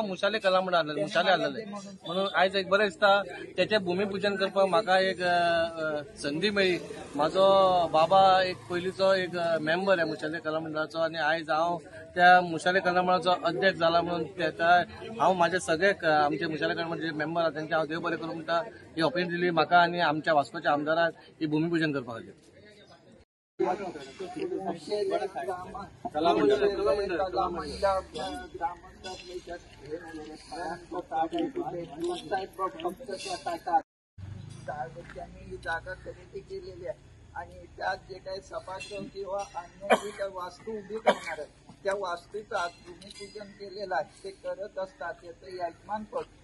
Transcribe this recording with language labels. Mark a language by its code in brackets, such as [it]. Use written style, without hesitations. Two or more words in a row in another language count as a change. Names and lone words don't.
[kok] मुशाले कला मंडळ आहलेलें मुशाले आहलेलें म्हणून आयज एक बरें दिसता तेचें भुमिपूजन करपाक म्हाका एक संदी मेळ्ळी म्हाजो बाबा एक पयलींचो एक मेंबर आहे मुशाले कला मंडळाचो आनी आयज हांव त्या मुशाले कला मंडळाचो अध्यक्ष जाला म्हणून हांव म्हाजे सगळे आमचे मुशाले कला मंडळाचे मेंबर आहा तेंचे हांव देव बरें करूं म्हणटा ही ऑपॉर्च्युनिटी दिली म्हाका आनी आमच्या वास्कोच्या आमदाराक ही भुमिपूजन करपा खातीर [mr] त्यांनी जागा खरेदी केलेली आहे आणि त्यात जे काही सभागृह किंवा अन्य जी काही वास्तू उभी करणार आहे त्या वास्तूचं आज भूमिपूजन केलेलं आहे ते करत असतात याचं यजमानपद